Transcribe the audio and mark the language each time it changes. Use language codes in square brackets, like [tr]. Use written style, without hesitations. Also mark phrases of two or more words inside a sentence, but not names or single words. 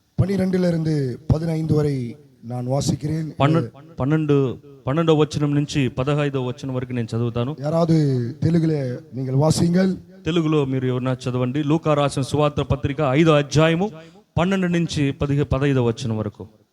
[ta] 12 15 వரை நான் వాసిக்கிறேன். [te] 12వ వచనం నుంచి 15వ వచనం వరకు నేను చదువుతాను. [ta] யாராவது தெலுங்குல நீங்கள் வாசிங்கள். [te] తెలుగులో మీరు ఎవరైనా చదవండి. లూకా రాసిన సువార్త పత్రిక 5వ అధ్యాయము 12 నుంచి 15వ వచనం వరకు.